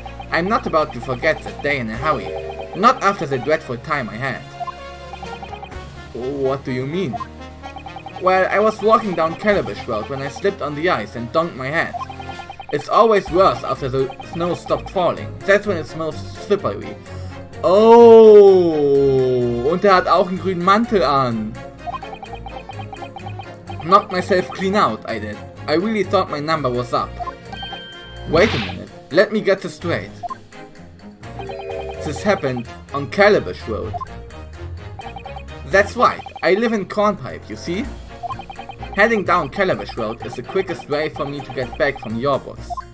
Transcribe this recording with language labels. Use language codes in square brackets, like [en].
[en] I'm not about to forget that day in a hurry. Not after the dreadful time I had. What do you mean? Well, I was walking down Calabash Road when I slipped on the ice and donked my head. It's always worse after the snow stopped falling. That's when it smells slippery. [de] Oh, und hat auch einen grünen Mantel an. [en] Knocked myself clean out, I did. I really thought my number was up. Wait a minute, let me get this straight. This happened on Calabash Road. That's right, I live in Cornpipe, you see? Heading down Calabash Road is the quickest way for me to get back from your books.